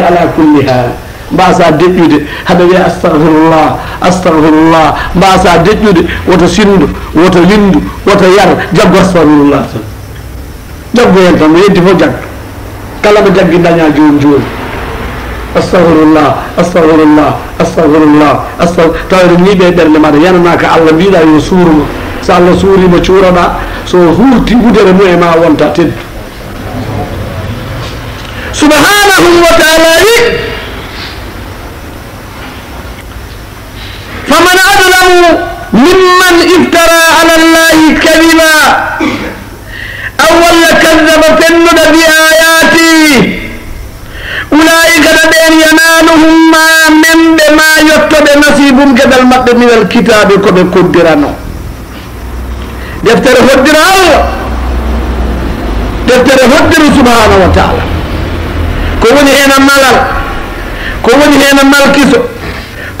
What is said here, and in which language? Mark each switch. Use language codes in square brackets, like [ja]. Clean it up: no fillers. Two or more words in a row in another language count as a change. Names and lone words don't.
[ar] على كل حال [ff] mbasa deƴƴude haɗa wiya [ar] أستغفر الله أستغفر الله [ff] mbasa deƴƴude woto sindu woto lindu woto yar jaggo astahfirullah tan jaggo hen tan mo yeddi fof jagga kala mo jaggi daña joni joni [ar] أستغفر الله أستغفر الله أستغفر الله [ff] tawa eɗen ñiiɓe e ɓerde maɗa yananaka Allah mbiɗa yo suurma so Allah suurima cuuraɗa so hurti gudere mu e ma wonta teddu [ar] سبحانه وتعالى [ff] wi [ar] فمن أظلم ممن افترى على الله كذبا أو [ff] walla kadaba fennuɗa [ar] بآياته [ff] ulaika ɗa ɓen yanaluhum ma memɓe ma yettoɓe nasibum gueɗal maɓɓe minal kitabe koɓe koddirano deftere hoddira Allah deftere hoddiru [ar] سبحانه وتعالى [ff] ko woni hen a malal ko woni hen a malkiso ko